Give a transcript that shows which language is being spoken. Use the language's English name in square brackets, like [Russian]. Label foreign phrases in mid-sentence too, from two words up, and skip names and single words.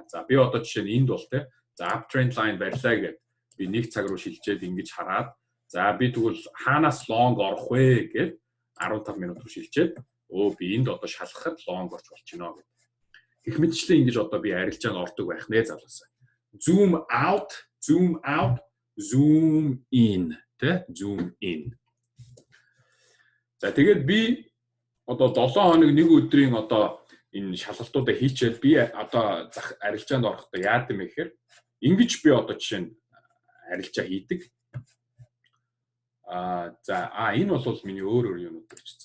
[Mongolian] За би одоо жишээ нь энд бол тэ. За [English] uptrend line [Mongolian] барьлаа гэд би 1 цаг руу шилжээд ингэж хараад за би тэгвэл хаанаас long орох вэ гэд 15 минут руу шилжээд би энд одоо шалгахад long орч болчихно гэдэг. Гэх мэтчлэн ингэж одоо би арилжаанд ордог байх нэ залуусаа. [English] Zoom out, zoom in, тэ zoom in. [Mongolian] За тэгээд би одоо 7 хоног нэг өдрийн одоо энэ шалгалтуудаа хийчихэл би одоо арилжаанд орохдоо яад юм гэхээр ингэж би одоо жишээ нь арилжаа хийдэг. Энэ бол миний өөр юмнууд гэж.